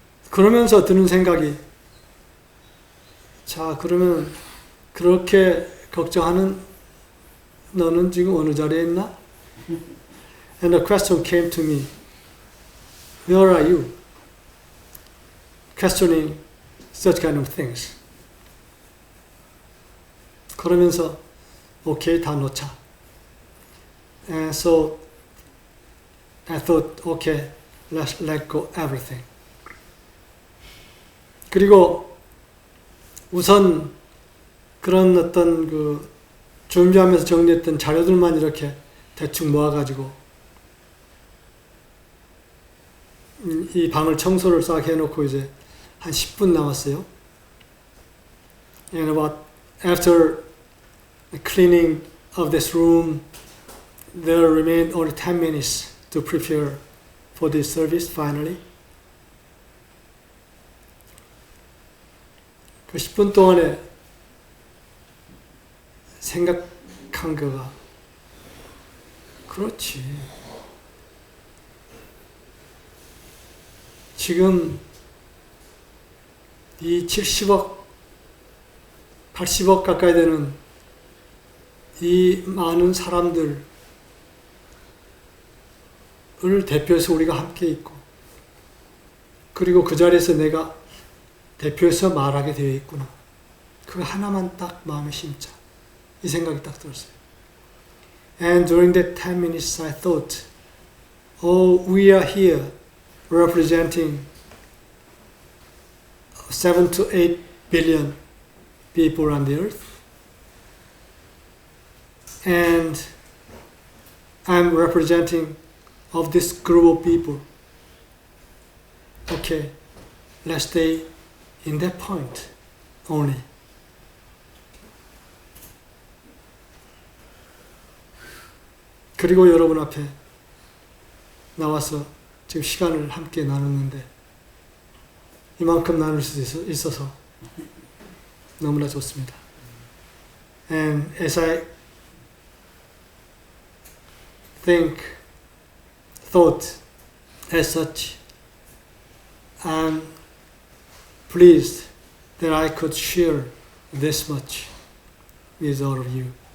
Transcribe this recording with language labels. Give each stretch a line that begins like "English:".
Korean: 그러면서 드는 생각이, 자, 그러면 그렇게 걱정하는 너는 지금 어느 자리에 있나?
English: And the question came to me, where are you? Questioning such kind of things.
Korean: 그러면서 오케이, 다 놓자.
English: And so I thought, okay, let's let go everything.
Korean: 그리고 우선 그런 어떤 그 준비하면서 정리했던 자료들만 이렇게 대충 모아가지고 이 방을 청소를 싹 해놓고 이제 한 10분 남았어요.
English: And about after cleaning of this room, there remained only 10 minutes to prepare for this service finally.
Korean: 그 10분 동안에 생각한 거가, 그렇지. 지금 이 70억, 80억 가까이 되는 이 많은 사람들을 대표해서 우리가 함께 있고, 그리고 그 자리에서 내가 대표해서 말하게 되어 있구나. 그거 하나만 딱 마음에 심자. 이 생각이 딱 들었어요.
English: And during that 10 minutes I thought, oh, we are here representing 7 to 8 billion people on the earth. And I'm representing of this group of people. Okay, let's stay in that point only.
Korean: 그리고 여러분 앞에 나와서 지금 시간을 함께 나눴는데 이만큼 나눌 수 있어서 너무나 좋습니다.
English: And as I thought as such, I'm pleased that I could share this much with all of you.